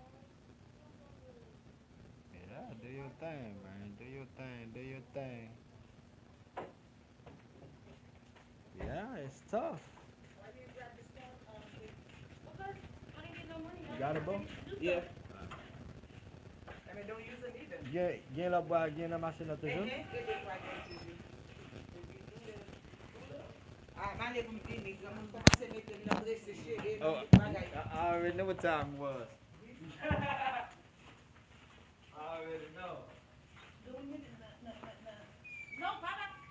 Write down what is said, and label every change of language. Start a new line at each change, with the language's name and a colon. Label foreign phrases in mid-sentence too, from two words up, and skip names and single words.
English: Yeah, do your thing, man. Do your thing. Do your thing. Yeah, it's tough. Why you didn't grab this phone? Because I didn't get no money. You got it, bro? Yeah. I mean, don't use it either.
Haitian Creole: Gen la ba gen la machine la toujou?
English: It is right there, Gigi. Ah, man, you come in, you come to say make them know this shit. Oh, I already know what time it was. I already know. No, Papa.